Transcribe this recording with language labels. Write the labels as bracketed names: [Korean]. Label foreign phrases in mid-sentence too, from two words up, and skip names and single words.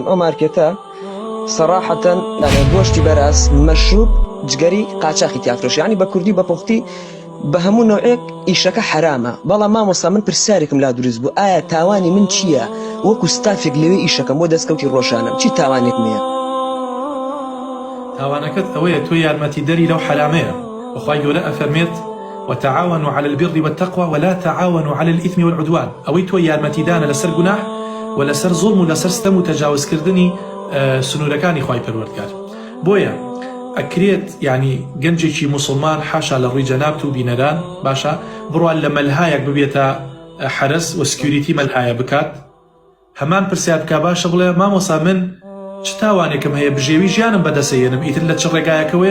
[Central Kurdish] ئەو مارکێتە سەراحەتەن گۆشتی بەراز مەشروب جگەری قاچاقی تیافرۆشی، یعنی بە کوردی بە پوختی بە هەموو نوعێک ئیشەکە حرامە. بەڵام مامۆستا من پرسیارێکم لا دروست بوو، ئایا تاوانی من چییە وەکو ستافێک لەوێ ئیشەکەم بۆ دەستکەوتی ڕۆژانم چی تاوانێکم هەیە؟ تاوانەکەت ئەوەیە تۆ یارمەتیدەری لەو حرامەیە. وخوای گەورە ئەفەرمێت [Arabic] وتعاونوا على البر والتقوى ولا تعاونوا على الإثم والعدوان. [Central Kurdish] ئەوەی تۆ یارمەتیدانە لەسەر گوناح و لەسەر زوڵم و لەسەر ستەم و تەجاوزکردنی سنوورەکانی خوای پەروەردگار. بۆیە ئەکرێت یعنی گەنجێکی موسڵمان حاشا لە ڕووی جەنابت و بینەران باشە بڕوان لە مەلهایەک ببێتە حرس و سکیوریتی مەلهایە بکات، هەمان پرسیار بکا باشە بڵێ مامۆسا من چ تاوانێکم هەیە بژێوی ژیانم بەدەسەێنم ئیتر لە چ ڕێگایەکەوەیە؟